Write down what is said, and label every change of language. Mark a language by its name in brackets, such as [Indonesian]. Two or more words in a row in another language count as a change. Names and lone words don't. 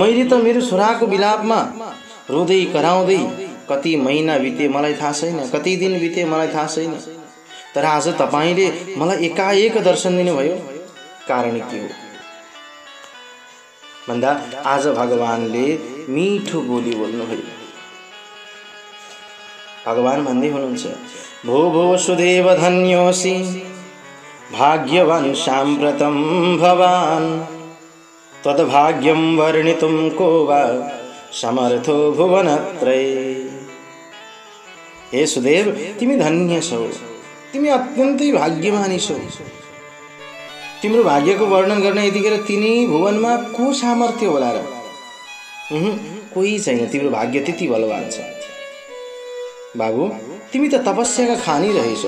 [Nepali] मैले त मेरो छोराको विलापमा रुँदै कराउँदै कति महिना बिते मलाई थाहा छैन, कति दिन बिते मलाई थाहा छैन। तर आज तपाईँले मलाई एकाएक दर्शन दिनुभयो। कारण के हो भन्दा आज भगवानले मिठो बोली बोल्नुभयो। भगवान भन्दै हुनुहुन्छ, [Sanskrit] भो भो सुदेव धन्योसी भाग्यवान साम्प्रतं भवान् तद्भाग्यं वर्णितुं को वा समर्थो भुवनत्रये। [Nepali] हे सुदेव तिमी धन्य छौ, तिमी अत्यन्तै भाग्यमानी छौ। तिम्रो भाग्यको वर्णन गर्न यतिखेर तिनै भुवनमा को सामर्थ्य होला र? कोही छैन। तिम्रो भाग्य त्यति बलवान छ। बाबु तिमी त तपस्याका खानी रहेछौ।